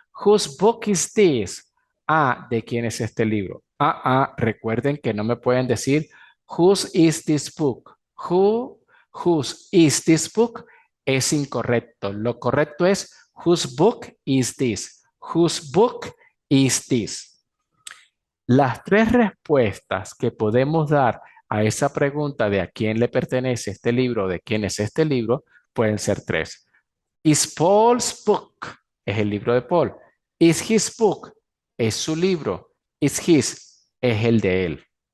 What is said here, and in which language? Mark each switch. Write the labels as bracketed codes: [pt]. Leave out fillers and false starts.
[en] Whose book is this? [es] ¿De quién es este libro? Recuerden que no me pueden decir [en] whose is this book? Whose is this book? [es] Es incorrecto. Lo correcto es [en] whose book is this? Whose book is this? [es] Las tres respuestas que podemos dar a esa pregunta de a quién le pertenece este libro, de quién es este libro, pueden ser tres. [en] Is Paul's book? [es] Es el libro de Paul. [en] Is his book? [es] Es su libro. [en] Is his? [es] Es el de él.